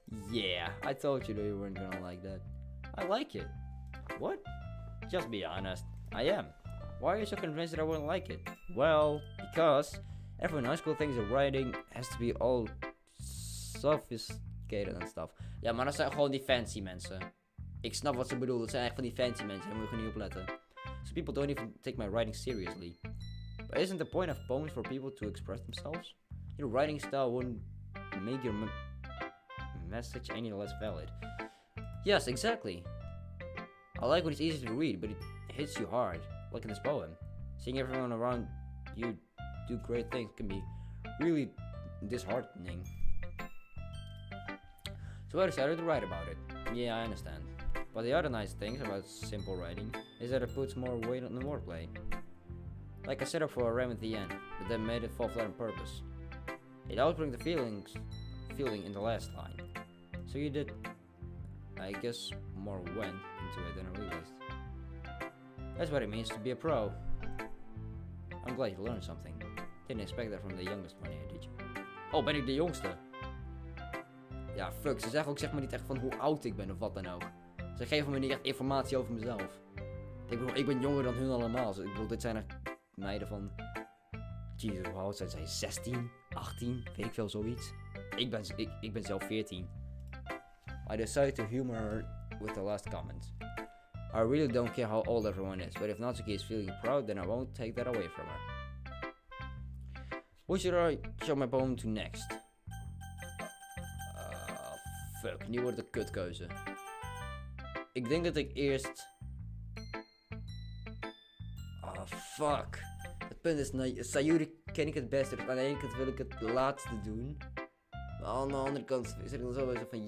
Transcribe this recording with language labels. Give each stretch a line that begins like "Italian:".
English: Yeah, I told you that you weren't gonna like that. I like it. What? Just be honest. I am. Why are you so convinced that I wouldn't like it? Well, because everyone in high school thinks that writing has to be all sophisticated and stuff.
Dutch: Ja, maar dat zijn gewoon die fancy mensen. Ik snap wat ze bedoelen. Dat zijn echt van die fancy mensen. Daar moet je gewoon niet op letten.
English: So people don't even take my writing seriously. But isn't the point of poems for people to express themselves? Your writing style wouldn't make your message any less valid. Yes, exactly. I like when it's easy to read, but it hits you hard. Like in this poem. Seeing everyone around you do great things can be really disheartening. So I decided to write about it. Yeah, I understand. But the other nice things about simple writing is that it puts more weight on the wordplay. Like I set up for a rhyme at the end, but then made it fall flat on purpose. It outbrings the feeling in the last line. So you did, I guess, more went into it than I realized. That's what it means to be a pro. I'm glad you learned something. Didn't expect that from the youngest one here, did you?
Dutch: Oh, ben ik de jongste? Ja, fuck, ze zeggen ook zeg maar niet echt van hoe oud ik ben of wat dan ook. Ze geven me niet echt informatie over mezelf. Ik bedoel, ik ben jonger dan hun allemaal. Ik bedoel, dit zijn er meiden van... Jezus, hoe oud zijn zij? 16? 18? Weet ik veel, zoiets. Ik ben zelf 14.
English: I decided to humor her with the last comment. I really don't care how old everyone is, but if Natsuki is feeling proud, then I won't take that away from her. Who should I show my poem to next?
Dutch: Fuck, nu wordt het een kutkeuze. Ik denk dat ik eerst... Fuck. Het punt is, Sayuri ken ik het beste. Dus aan de ene kant wil ik het laatste doen. Maar aan de andere kant is het dan zo van...